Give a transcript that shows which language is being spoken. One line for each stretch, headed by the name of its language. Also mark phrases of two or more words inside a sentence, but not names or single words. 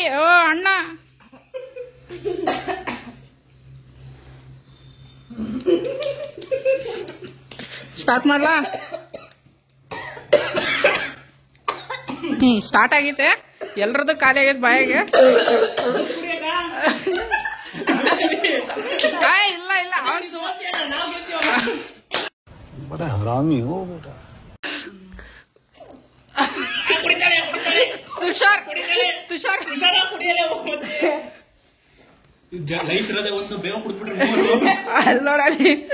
Kannada: ಅಣ್ಣ ಸ್ಟಾರ್ಟ್ ಮಾಡ್ಲಾ? ಸ್ಟಾರ್ಟ್ ಆಗೈತೆ. ಎಲ್ರದ್ದು ಖಾಲಿ ಆಗೈತೆ ಬಾಯಿಗೆ. ಇಲ್ಲ ಇಲ್ಲ
Hindi: बड़ा हरामी हो बेटा.
Kannada: ತುಷಾರ್ ಲೈಫ್ ಇರೋದೇ ಒಂದು ಬೇವ ಕುಡ್ಬಿಟ್ರೆ ಅಲ್ಲಿ ನೋಡಲಿ.